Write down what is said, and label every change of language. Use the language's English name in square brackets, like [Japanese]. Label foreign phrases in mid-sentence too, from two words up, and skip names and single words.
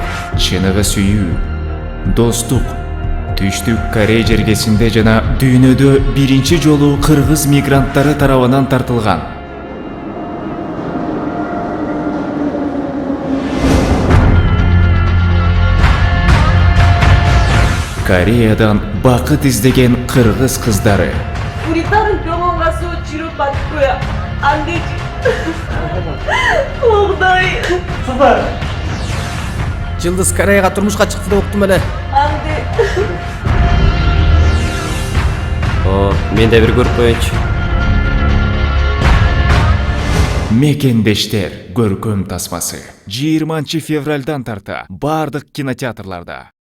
[Kyrgyz] Чыныгы сүйүү, достук, Түштүк Корея жергесинде жана дүйнөдө биринчи жолу кыргыз мигранттары тарабынан тартылган. Кореядан бакыт издеген кыргыз кыздары. [Korean] 우리 딸은 병원 가서 치료받을 거야. 안 되지. 엉덩이. [Kyrgyz] Жылдыз Кореяга турмушка чыкты деп уктум эле. [Korean] 안 돼. [Kyrgyz] Мен да бир көрүп коеюнчу. Мекендештер көркөм тасмасы 20 февралдан тарта бардык кинотеатрларда.